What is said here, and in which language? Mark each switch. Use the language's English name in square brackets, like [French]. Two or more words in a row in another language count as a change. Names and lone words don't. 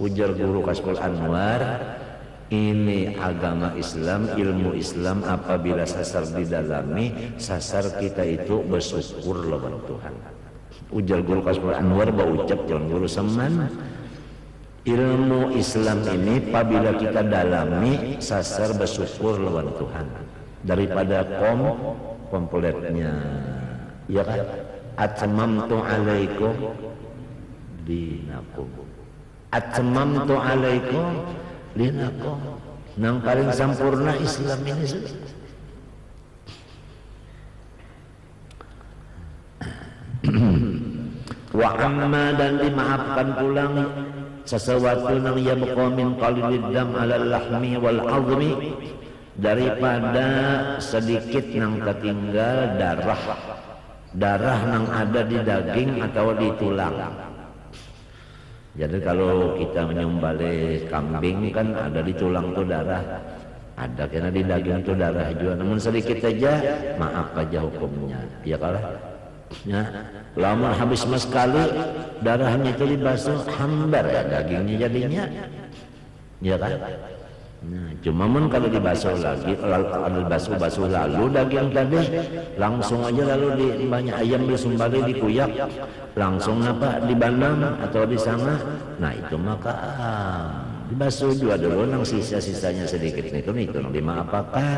[Banjar] Ujar guru Kasful Anwar, ini agama Islam, ilmu Islam apabila sasar didalami, sasar kita itu bersyukur lawan Tuhan. Ujar guru Kasful Anwar berucap jalan guru Seman, ilmu Islam ini apabila kita dalami, sasar bersyukur lawan Tuhan. Daripada kompoletnya, ya kan? [Arabic] أتممت عليكم دينكم، أتممت عليكم دينكم, [Banjar] nang paling sempurna Islam ini sudah. [Arabic] وأما, [Banjar] dan dimaafkan pulang sesuatu nang [Arabic] يبقى من قليل الدم على اللحم والعظم, [Banjar] daripada sedikit nang ketinggal darah nang ada di daging atau di tulang. Jadi kalau kita menyembelih kambing kan ada di tulang tuh darah, ada karena di daging tuh darah juga. Namun sedikit aja maaf aja hukumnya, ya kalau ya lama habis sekali darahnya itu dibasuh hambar ya dagingnya jadinya, ya kan? Nah, cuma kalau dibasuh lagi, basuh lalu daging tadi langsung aja lalu di banyak ayam disumbali dikuyak langsung apa dibanam atau di sana, nah itu maka dibasuh juga dulu nang sisa-sisanya sedikit itu nang dimaafkan.